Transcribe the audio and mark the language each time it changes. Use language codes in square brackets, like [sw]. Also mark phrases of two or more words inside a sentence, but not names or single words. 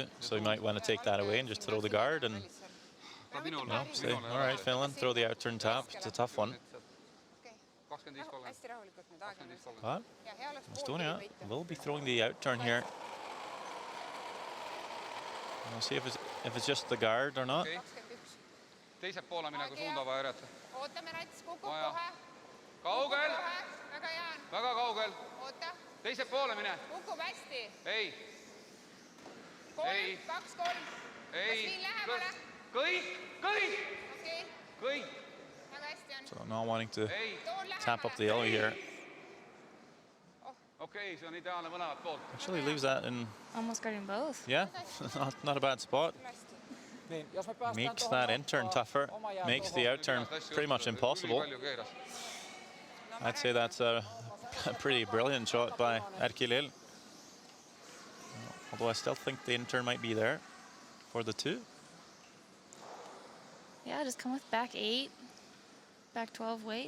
[en] So you might want to take that away and just throw the guard and say, all right, Finland, throw the out turn tap. It's a tough one. But Estonia will be throwing the out turn here. We'll see if it's just the guard or not. [et] Teiselt poole minna, kui suunda vaja järjata. Kaugel! Väga kaugel! Teiselt poole mine! Kukub hästi. Ei! 3, 2, 3. Ei! Kas nii lähemale? Kõik! Kõik! Okei. Kõik! Väga hästi on. [en] So not wanting to [et] Ei! [en] tap up the yellow here. [et] Okei, see on ideaalne mõlemat poolt. [en] Actually leaves that in, Almost guarding both. yeah, not a bad spot. [fi] Niin, jos me päästään [en] Makes [fi] tuohon [en] that in turn [fi] nokkaan, [en] tougher, [fi] oma jää [en] makes [fi] tuohon. [en] the out turn pretty much impossible. I'd say that's a pretty brilliant shot by Erkilil. Although I still think the in turn might be there for the 2. Yeah, just come with back 8, back 12 weight.